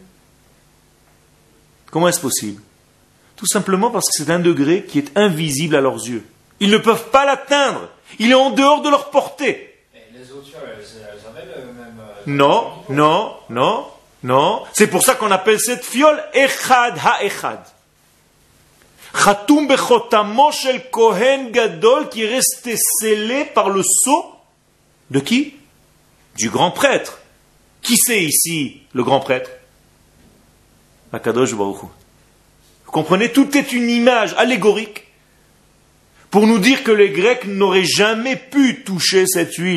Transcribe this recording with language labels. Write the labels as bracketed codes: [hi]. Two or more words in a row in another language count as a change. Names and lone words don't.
[fr] Comment est-ce possible? Tout simplement parce que c'est un degré qui est invisible à leurs yeux. Ils ne peuvent pas l'atteindre. Il est en dehors de leur portée. Et les autres, elles avaient le même... Non. C'est pour ça qu'on appelle cette fiole [he] אחד האחד. חתום בחותמו של כהן גדול, [fr] qui est resté scellé par le sceau de qui? Du grand prêtre. Qui c'est ici le grand prêtre? [he] הקדוש ברוך הוא. [fr] Vous comprenez? Tout est une image allégorique pour nous dire que les Grecs n'auraient jamais pu toucher cette huile.